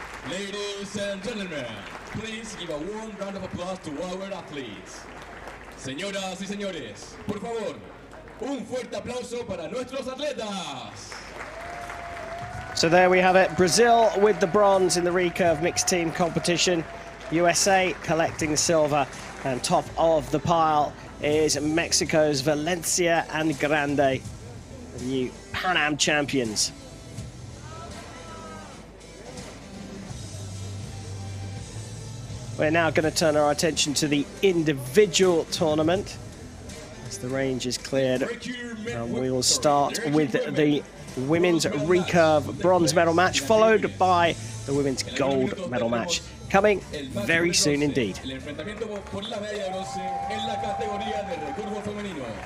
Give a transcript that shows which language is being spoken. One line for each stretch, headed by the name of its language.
English: Ladies and gentlemen, please give a warm round of applause to our athletes.
Spanish: Señoras y señores, por favor, un fuerte aplauso para nuestros atletas.
English: So there we have it, Brazil with the bronze in the Recurve mixed team competition. USA collecting the silver, and top of the pile is Mexico's Valencia and Grande, the new Pan Am champions. We're now going to turn our attention to the individual tournament as the range is cleared, and we will start with the women's recurve bronze medal match, followed by the women's gold medal match, coming very soon indeed.
Spanish: El enfrentamiento por la medalla de bronce en la categoría de recurvo femenino.